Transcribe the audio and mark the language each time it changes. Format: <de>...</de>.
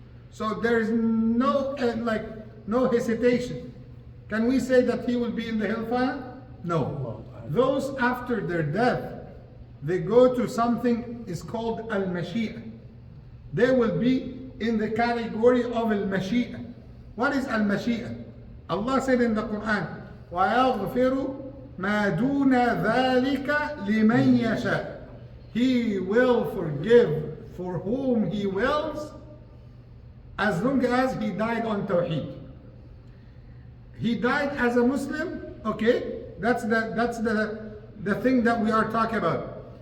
<en>So there is no hesitation. Can we say that he will be in the hellfire? No. Those after their death, they go to something is called Al-Mashi'a. They will be in the category of Al-Mashi'a. What is Al-Mashi'a? Allah said in the Quran,</en> <ar>وَيَغْفِرُ مَا دُونَ ذَلِكَ لِمَنْ يَشَاءُ.</ar> <en>He will forgive for whom He wills, as long as he died on Tawheed. He died as a Muslim, okay? That's the thing that we are talking about.</en>